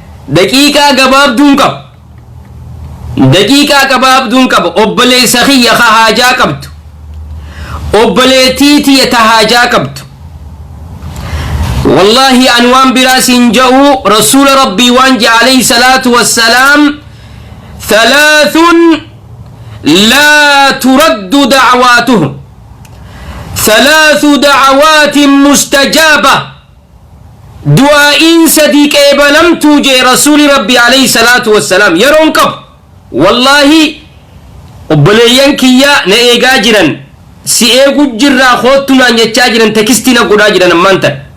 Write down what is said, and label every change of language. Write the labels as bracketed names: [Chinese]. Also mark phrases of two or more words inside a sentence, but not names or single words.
[Oromo] Daqiiqaa gabaabduun qaba. Daqiiqaa gabaabduun qaba. Obboleessa kiyya ka haajaa qabdu. Obboleettii tiyya ta haajaa qabdu. Wallaahi an waan biraa siin ja'u, Rasuula Rabbii waan jee [Arabic] عليه الصلاة والسلام, "ثلاث لا ترد دعواتهم. ثلاث دعوات مستجابة." [Oromo] Du'aa'iin sadii qeebalamtuu jee Rasuuli Rabbii [Arabic] عليه الصلاة والسلام. [Oromo] Yeroon qabu. Wallaahi obboleeyyan kiyya na eegaa jiran, si eegu jirraa koottu naan jechaa jiran, tekistii na godhaa jiran ammaan tan.